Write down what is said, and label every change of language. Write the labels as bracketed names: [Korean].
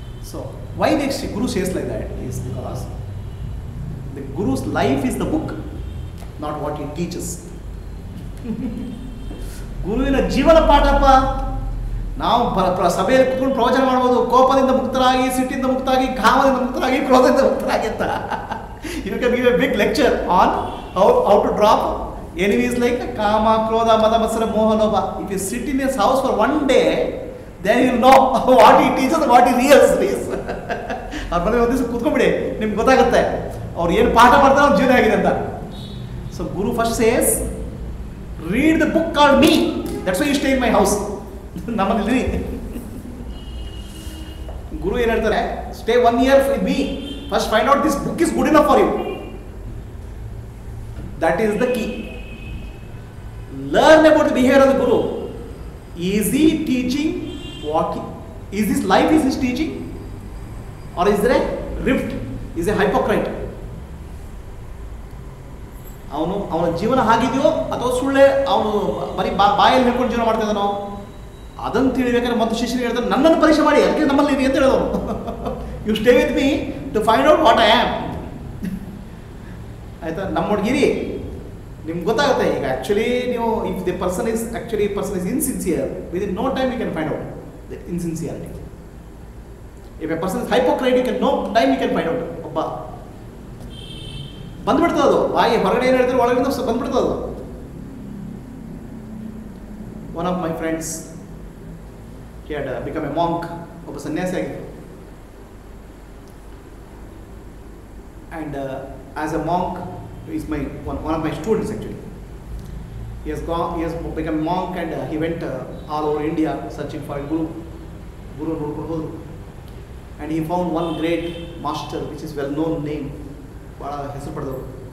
[English] So why the Guru says like that is because the Guru's life is the book, not what he teaches. [Kannada] ಗುರುವಿನ ಜೀವನ ಪಾಠಪ್ಪ. ನಾವು ಸಭೆಯಲ್ಲಿ ಕುತ್ಕೊಂಡು ಪ್ರವಚನ ಮಾಡ್ಬೋದು, ಕೋಪದಿಂದ ಮುಕ್ತರಾಗಿ, ಸಿಟ್ಟಿಂದ ಮುಕ್ತಾಗಿ, ಕಾಮದಿಂದ ಮುಕ್ತರಾಗಿ, ಕ್ರೋಧದಿಂದ ಮುಕ್ತರಾಗಿ ಅಂತ. [English] You can give a big lecture on how to drop enemies like ಕಾಮ, ಕ್ರೋಧ, ಮದ, ಮತ್ಸರ, ಮೋಹ, ಲೋಭ. If you sit in his house for 1 day, then you know what he teaches, what he reals is. [Kannada] ಅವ್ರ ಮನೆ ಒಂದು ದಿವಸ ಕೂತ್ಕೊಂಡ್ಬಿಡಿ, ನಿಮ್ಗೆ ಗೊತ್ತಾಗುತ್ತೆ ಅವ್ರು ಏನು ಪಾಠ ಮಾಡ್ತಾರೆ, ಅವ್ರ ಜೀವನ ಆಗಿದೆ ಅಂತ. [English] So guru first says, read the book called me, that's why you stay in my house. [Kannada] ನಮ್ಮಲ್ಲಿ ಗುರು ಏನು ಹೇಳ್ತಾರೆ? [English] Stay 1 year with me, first find out this book is good enough for you. That is the key. Learn about the behavior of the Guru. Is he teaching what? Is his life is his teaching, or is there a rift? Is a hypocrite? [Kannada] ಅವನ ಜೀವನ ಆಗಿದೆಯೋ ಅಥವಾ ಸುಳ್ಳೆ ಅವನು ಬರೀ ಬಾಯಲ್ಲಿ ಹೇಳ್ಕೊಂಡು ಜೀವನ ಮಾಡ್ತಾ ಇದ್ದಾನೋ ಅದನ್ನು ತಿಳಿಬೇಕಾದ್ರೆ ಮತ್ತು ಶಿಷ್ಯನಿಗೆ ಹೇಳ್ತಾರೆ, ನನ್ನನ್ನು ಪರೀಕ್ಷೆ ಮಾಡಿ, ಅದಕ್ಕೆ ನಮ್ಮಲ್ಲಿ ಇರಿ ಅಂತ ಹೇಳೋದು. [English] You stay with me to find out what I am. [Kannada] ಆಯಿತಾ? ನಮ್ಮೊಳಗಿರಿ, ನಿಮ್ಗೆ ಗೊತ್ತಾಗುತ್ತೆ. [English] ಈಗ ಆ್ಯಕ್ಚುಲಿ ನೀವು if the person is insincere, within no time you can find out the insincerity. If a person is hypocrite, you can no time you can find out. [Kannada] ಒಬ್ಬ ಬಂದ್ಬಿಡ್ತದೆ ಅದು, ಬಾಯಿ ಹೊರಗಡೆ ಏನು ಹೇಳ್ತಾರೆ ಒಳಗಿಂದ ಬಂದ್ಬಿಡ್ತದೆ ಅದು. [English] one of my friends he had become a monk, [Kannada] ಒಬ್ಬ ಸನ್ಯಾಸಿ ಆಗಿತ್ತು. [English] And as a monk, he is one of my students actually. He has become a monk, and he went all over India searching for a guru [Kannada] ನೋಡ್ಕೊಂಡು ಹೋದ್ರು. [English] And he found one great master which is well known name, [Kannada] ಭಾಳ ಹೆಸರು ಪಡೆದವರು.